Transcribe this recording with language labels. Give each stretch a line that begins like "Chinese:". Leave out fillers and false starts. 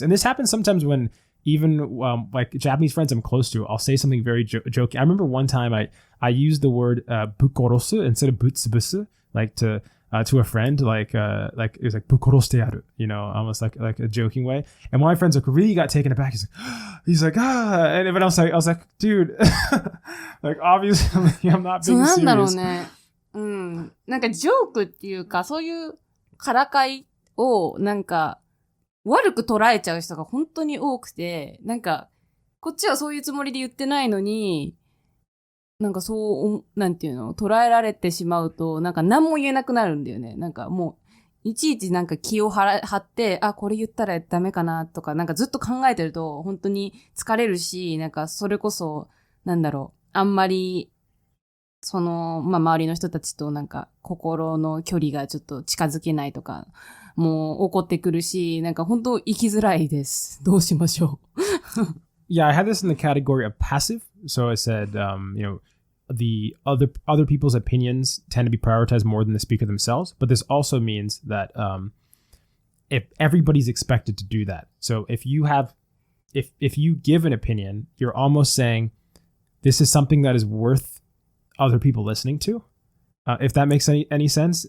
English: And this happens sometimes when even like Japanese friends I'm close to, I'll say something very joking. I remember one time I used the word bukorosu instead of butsubusu, like to a friend, like it was like
Japanese: bukoroste yaru,
English: you know, almost like a joking way. And one of my friends like really got taken aback. He's like and but I was like, dude, like obviously I'm not being serious.
Japanese: そうなんだろうね。うん。なんかジョークっていうか、そういうからかいをなんか悪く捉えちゃう人が本当に多くて、なんかこっちはそういうつもりで言ってないのに、なんかそう、なんていうの、捉えられてしまうと、なんか何も言えなくなるんだよね。なんかもう、いちいちなんか気を張って、あ、これ言ったらダメかなとか、なんかずっと考えてると本当に疲れるし、なんかそれこそ、なんだろう、あんまり、その、まあ、周りの人たちとなんか心の距離がちょっと近づけないとか、もう怒ってくるし、なんか本当生きづらいです。どうしましょう。
English: Yeah, I had this in the category of passive. So I said, you know, the other people's opinions tend to be prioritized more than the speaker themselves. But this also means that if everybody's expected to do that. So if you give an opinion, you're almost saying this is something that is worth other people listening to, if that makes any sense.